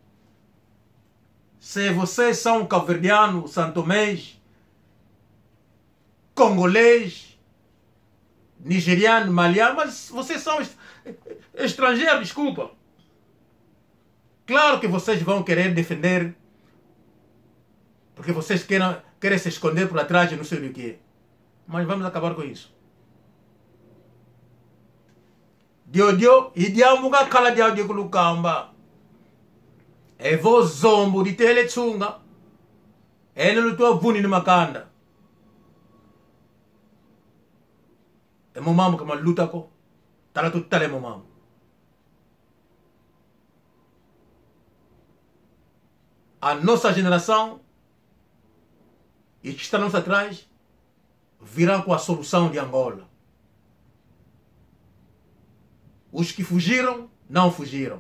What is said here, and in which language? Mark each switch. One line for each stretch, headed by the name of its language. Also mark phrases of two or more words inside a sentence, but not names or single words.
Portuguese: Se vocês são cabo-verdiano, santomês, congolês, nigeriano, maliano, mas vocês são estrangeiros, desculpa. Claro que vocês vão querer defender, porque vocês querem se esconder por atrás de não sei o que. Mas vamos acabar com isso.
Kongo: Dio, idiamuga kala dia kulukamba. Evo zombo di tele tsunga. Ene lutua vuni ni makanda. E momamu kama luta ko. Tala tutale momamu.
Portuguese: A nossa geração, e que está nos atrás, virão com a solução de Angola. Os que fugiram, não fugiram.